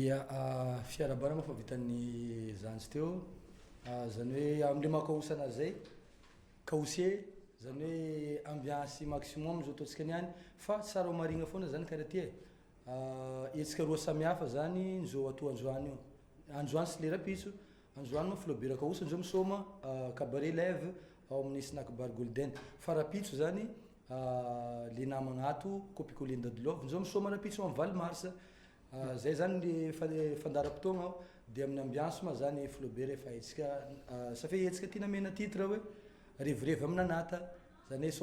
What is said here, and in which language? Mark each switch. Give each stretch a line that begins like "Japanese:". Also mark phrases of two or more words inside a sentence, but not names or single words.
Malagasy: Ia fiarabana moa fa vitan'ny zanjy teo zany hoe am'le mahakaosana zay kaose zany hoe
French: ambiance maximum
Malagasy: zao ataontsika niany fa tsara marigna foana zany karaha ty etsika roa samihafa zany nzao atao androany io androany sy lera pitso androany moa Flaubert Kaosa nzao misoma cabaret lève ao amin'ny snack bar golden fa raha pitso zany le namagna ato copicoline dadilove nzao misoma raha pitso amin'ny Val Mars zay zany le fandaram-potoagna ao de amin'ny ambiance ma zany Flaubert efa etsika safa etsika tia namena titre hoe revirevy amin'anata zany hoe